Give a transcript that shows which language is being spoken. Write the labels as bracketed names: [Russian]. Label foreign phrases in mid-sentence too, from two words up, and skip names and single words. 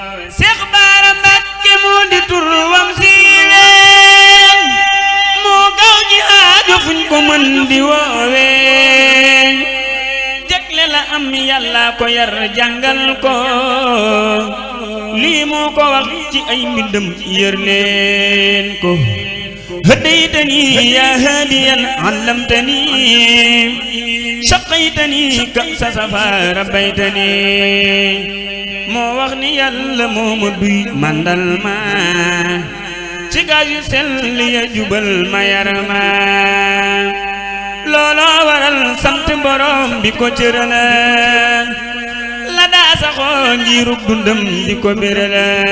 [Wolof] Seex Baara Mbàkke moo di tur wam siiwe, moo gaaw ci aajo fuñ ko mën di woowe. Jagle la am Yàlla ko yar jàngal ko, lii moo ko wax ci ay mbindam yër leen ko. [Arabic] هديتني يا هاديا علمتني، سقيتني كأس صفا ربيتني. [Wolof] Moo wax ni Yàlla moo ma duy mandal ma, ci gaal yu sell ya jubal ma yar ma. Looloo waral sant Borom bi ko cërale, la daa saxoo ngiruk dundam di ko bérale.